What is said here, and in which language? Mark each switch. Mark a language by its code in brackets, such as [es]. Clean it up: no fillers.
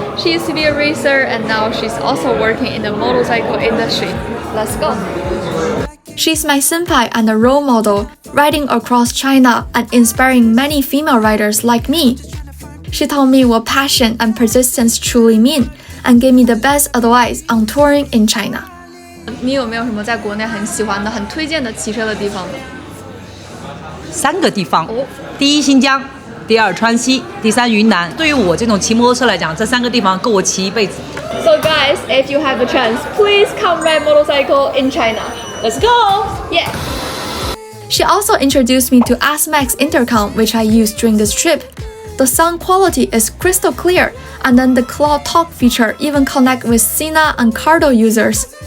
[en] She used to be a racer and now she's also working in the motorcycle industry. Let's go. She's my senpai and a role model, riding across China and inspiring many female riders like me. She told me what passion and persistence truly mean and gave me the best advice on touring in China. [zh] 你有没有什么在国内很喜欢的、很推荐的骑车的地方呢？3个地方，第一新疆，第二川西，第三云南。对于我这种骑摩托车来讲，这3个地方够我骑一辈子。 [en] So guys, if you have the chance, please come ride motorcycle in China. Let's go! Yeah. She also introduced me to ASMAX intercom, which I used during this trip. The sound quality is crystal clear, and then the Cloud Talk feature even connect with Sina and Cardo users.